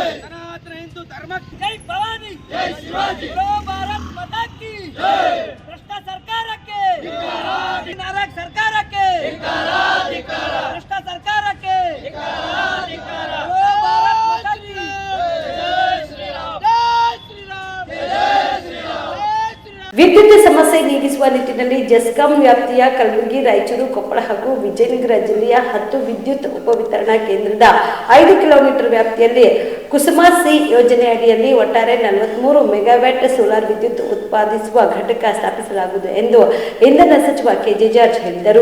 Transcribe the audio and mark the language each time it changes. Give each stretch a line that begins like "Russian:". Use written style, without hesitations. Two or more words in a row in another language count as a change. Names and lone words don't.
Hindi: सनातन हिंदू धर्म की जय, भवानी जय शिवाजी, बोलो भारत माता की जय, भ्रष्ट सरकार के नारक सरकार के भ्रष्ट सरकार के बोलो भारत माता की जय श्री राम, जय श्री राम, जय श्री राम.
Kannada: ವಿದ್ಯುತ್ ಸಮಸ್ಯೆ ಒದಗಿಸುವ ನಿಟ್ಟಿನಲ್ಲಿ ಜೆಸ್ಕಾಂ ವ್ಯಾಪ್ತಿಯ ಕಲಬುರಗಿ, ರಾಯಚೂರು, ಕೊಪ್ಪಳ ಹಾಗೂ ವಿಜಯನಗರ ಜಿಲ್ಲೆಯ 10 ವಿದ್ಯುತ್ ಉಪವಿತರಣಾ ಕೇಂದ್ರದ 5 ಕಿಲೋಮೀಟರ್ ವ್ಯಾಪ್ತಿಯಲ್ಲಿ ಕುಸುಮ ಸಿ ಯೋಜನೆ ಅಡಿಯಲ್ಲಿ ಒಟ್ಟಾರೆ 43 ಮೆಗಾವ್ಯಾಟ್ ಸೋಲಾರ್ ವಿದ್ಯುತ್ ಉತ್ಪಾದಿಸುವ ಘಟಕ ಸ್ಥಾಪಿಸಲಾಗುವುದು ಎಂದು ಇಂಧನ ಸಚಿವ ಕೆಜೆ ಜಾರ್ಜ್ ಹೇಳಿದರು.